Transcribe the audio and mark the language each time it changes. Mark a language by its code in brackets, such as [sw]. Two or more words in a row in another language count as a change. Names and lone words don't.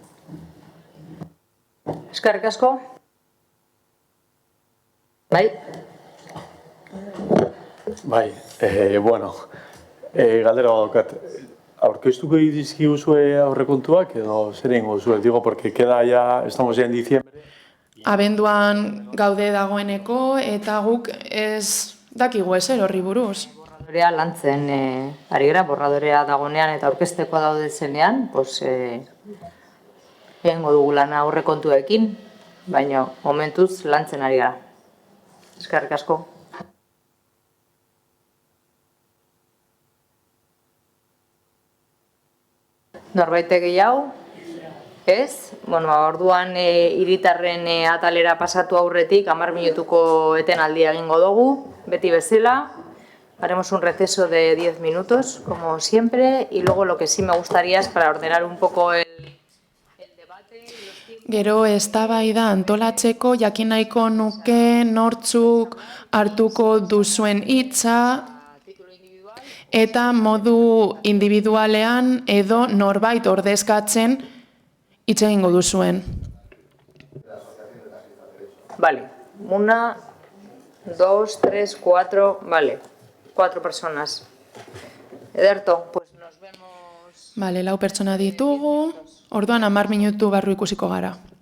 [eu] Eskerrik asko. Bai. Bai, bueno, galdera daukat. ¿Aurkeztuko dizkiguzue aurrekontuak edo zer egingo duzue? [es] Digo, porque queda ya, estamos ya en diciembre. [eu] Abenduan gaude dagoeneko eta guk ez dakigu ezer horri buruz. Borradorea lantzen ari gara, borradorea dagonean eta aurkeztekoa daude zenean, egingo dugu lana aurrekontuekin, baina momentuz lantzen ari gara. Eskerrik asko. Norbait gehiago? Ez? Bueno, orduan hiritarren atalera pasatu aurretik 10 minutuko etenaldia egingo dugu, beti bezala. [es] Haremos un receso de 10 minutos, como siempre, y luego lo que sí me gustaría es para ordenar un poco el debate. [eu] Gero eztabaida antolatzeko jakin nahiko nuke nortzuk hartuko duzuen hitza eta modu individualean edo norbait ordezkatzen hitz egingo duzuen. [es] Vale, 1, 2, 3, 4, vale, 4 personas. Ederto, pues nos vemos. [eu] Vale, 4 pertsona ditugu, orduan 10 minutu barru ikusiko gara.